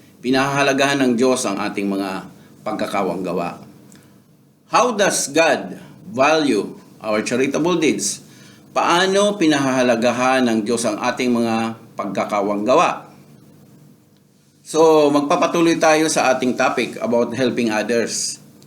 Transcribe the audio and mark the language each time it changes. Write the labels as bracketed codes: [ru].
[tl] Pinahahalagahan ng Diyos ang ating mga pagkakawang gawa. [en] How does God value our charitable deeds? [tl] Paano pinahahalagahan ng Diyos ang ating mga pagkakawang gawa? So, magpapatuloy tayo sa ating topic about helping others.